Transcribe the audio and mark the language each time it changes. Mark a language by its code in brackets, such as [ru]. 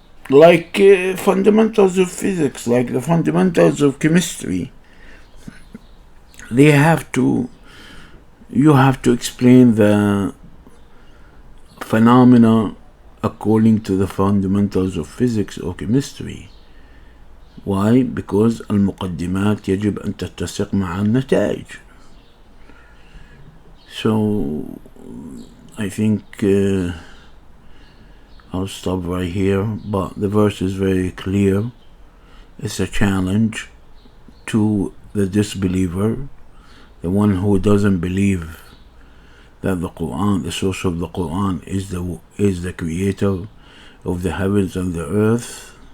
[en] Like fundamentals of physics, like the fundamentals of chemistry. You have to explain the phenomena according to the fundamentals of physics or chemistry. Why? Because [ar] المقدمات يجب أن تتسق مع النتائج. [en] So I think I'll stop right here, but the verse is very clear. It's a challenge to the disbeliever, the one who doesn't believe that the Quran, the source of the Quran, is the creator of the heavens and the earth.